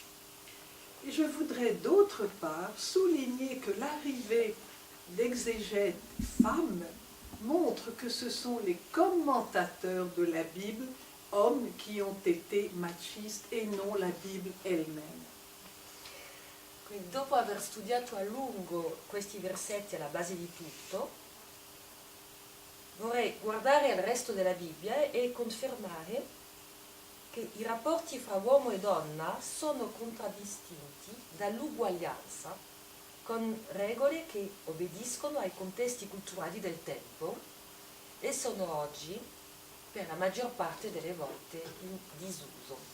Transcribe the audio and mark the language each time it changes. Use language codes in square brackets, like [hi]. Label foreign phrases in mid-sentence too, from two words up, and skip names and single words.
[fr] Et je voudrais d'autre part souligner que l'arrivée d'exégètes femmes montre que ce sont les commentateurs de la Bible, hommes, qui ont été machistes et non la Bible elle-même. [it] Quindi dopo aver studiato a lungo questi versetti alla base di tutto, vorrei guardare al resto della Bibbia e confermare che i rapporti fra uomo e donna sono contraddistinti dall'uguaglianza, con regole che obbediscono ai contesti culturali del tempo e sono oggi, per la maggior parte delle volte, in disuso.